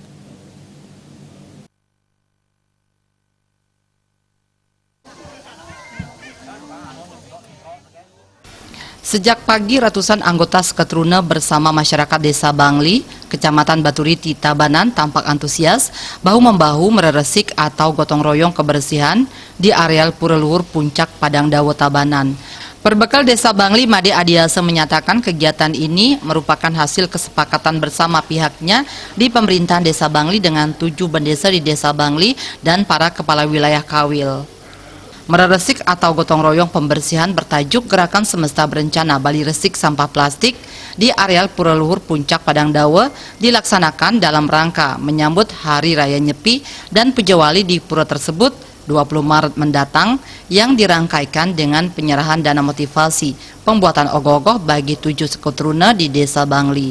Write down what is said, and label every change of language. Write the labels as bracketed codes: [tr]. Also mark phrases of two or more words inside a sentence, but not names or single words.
[id] Sejak pagi, ratusan anggota Sekatruna bersama masyarakat Desa Bangli, Kecamatan Baturiti, Tabanan tampak antusias bahu-membahu mereresik atau gotong royong kebersihan di areal Pura Luhur Puncak Padang Dawa, Tabanan. Perbekal Desa Bangli, Made Adiasa, menyatakan kegiatan ini merupakan hasil kesepakatan bersama pihaknya di pemerintahan Desa Bangli dengan 7 bendesa di Desa Bangli dan para kepala wilayah Kawil. Mereresik atau gotong royong pembersihan bertajuk Gerakan Semesta Berencana Bali Resik Sampah Plastik di areal Pura Luhur Puncak Padang Dawa dilaksanakan dalam rangka menyambut Hari Raya Nyepi dan Puja Wali di pura tersebut 20 Maret mendatang, yang dirangkaikan dengan penyerahan dana motivasi pembuatan ogoh-ogoh bagi 7 Sekatruna di Desa Bangli.